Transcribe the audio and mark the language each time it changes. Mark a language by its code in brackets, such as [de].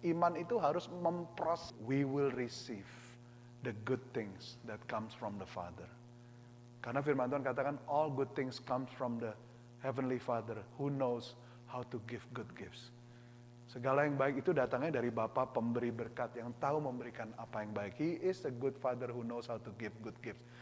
[id] Iman itu harus [en] we will receive the good things that comes from the Father. [id] Karena firman Tuhan katakan [en] all good things comes from the Heavenly Father who knows how to give good gifts. [id] Segala yang baik itu datangnya dari Bapa pemberi berkat yang tahu memberikan apa yang baik. [en] He is a good father who knows how to give good gifts.